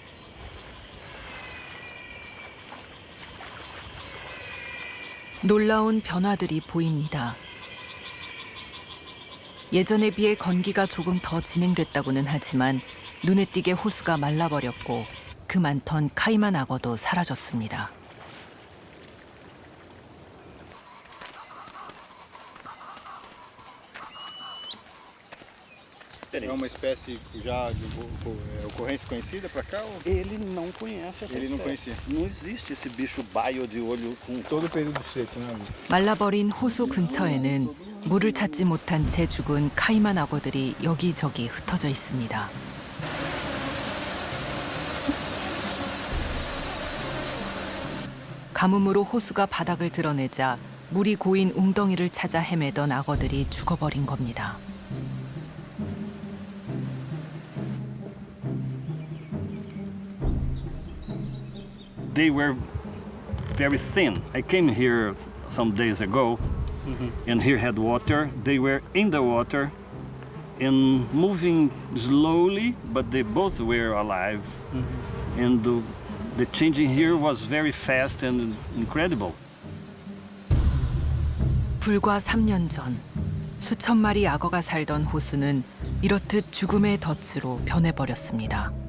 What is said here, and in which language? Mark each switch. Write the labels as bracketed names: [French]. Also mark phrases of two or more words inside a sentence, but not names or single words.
[Korean] 놀라운 변화들이 보입니다. 예전에 비해 건기가 조금 더 진행됐다고는 하지만 눈에 띄게 호수가 말라버렸고 그 많던 카이만 악어도 사라졌습니다. [Portuguese] É uma espécie já de ocorrência conhecida para cá? Ou... Ele não conhece essa Ele não espécie. conhecia. Não existe esse bicho baio de olho com... Todo o período seco, né? [Korean] 말라버린 호수 근처에는 물을 찾지 못한 채 죽은 카이만 악어들이 여기저기 흩어져 있습니다. 가뭄으로 호수가 바닥을 드러내자 물이 고인 웅덩이를 찾아 헤매던 악어들이 죽어버린 겁니다. [English] They were very thin. I came here some days ago, and here had water. They were in the water and moving slowly, but they both were alive. And the changing here was very fast and incredible. [Korean] 불과 3년 전 수천 마리 악어가 살던 호수는 이렇듯 죽음의 덫으로 변해버렸습니다.